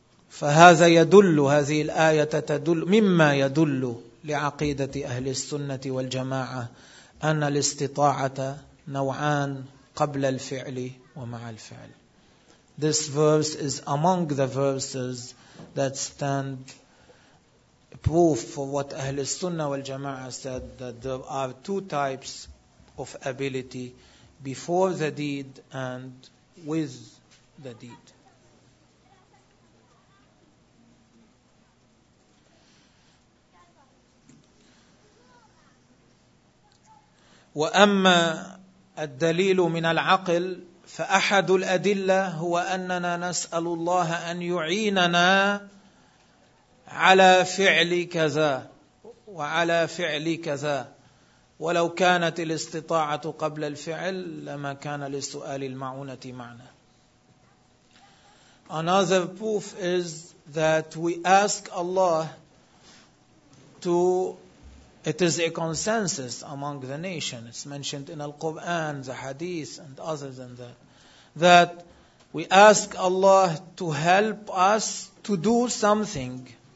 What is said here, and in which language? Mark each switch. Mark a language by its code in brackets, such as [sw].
[ar] فهذا يدل هذه الآية تدل مما يدل لعقيدة أهل السنة والجماعة أن الاستطاعة نوعان قبل الفعل ومع الفعل. [en] This verse is among the verses that stand proof for what Ahlul Sunnah wal Jama'ah said, that there are two types of ability: before the deed and with the deed. [ar] وَأَمَّا الدَّلِيلُ مِنَ الْعَقِلِ فأحد الأدلة هو أننا نسأل الله أن يعيننا على فعل كذا وعلى فعل كذا، ولو كانت الاستطاعة قبل الفعل لما كان لسؤال المعونة معنى. [en] Another proof is that we ask Allah to, it is a consensus among the nation, it's mentioned in Al-Quran, the Hadith and other than that, that we ask Allah to help us to do something.